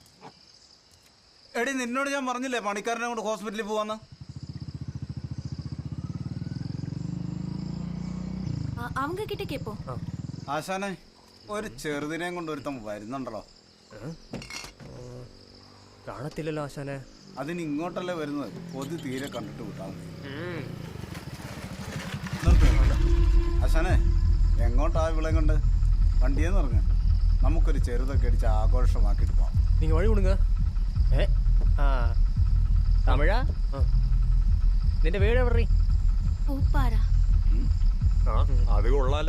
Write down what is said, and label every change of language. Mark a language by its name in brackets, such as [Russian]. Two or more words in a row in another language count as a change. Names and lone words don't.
[Malayalam] എടി നിന്നോട് ഞാൻ പറഞ്ഞില്ലേ പണിക്കാരനെ കൊണ്ട് ഹോസ്പിറ്റലിൽ പോവാന്ന്. [Tamil] அவங்க கிட்ட கேட்போம். [Malayalam] ആശാനെ ഒരു ചെറുതിനെയും കൊണ്ട് ഒരുത്തം വരുന്നുണ്ടല്ലോ. കാണത്തില്ലല്ലോ ആശാനെ. അതിന് ഇങ്ങോട്ടല്ലേ വരുന്നത്. കൊതി തീരെ കണ്ടിട്ട് വിട്ടാൽ ആശാനെ എങ്ങോട്ടാ വിളയും കൊണ്ട് വണ്ടിയെന്ന് പറഞ്ഞ നമുക്കൊരു ചെറുതൊക്കെ അടിച്ച് ആഘോഷമാക്കിയിട്ട് പോവാം. [Tamil] நீங்க வழி விடுங்க. [Malayalam] തമിഴാ നിന്റെ വീട് എവിടെ? പൂപ്പാറ. അത് കൊള്ളാലോ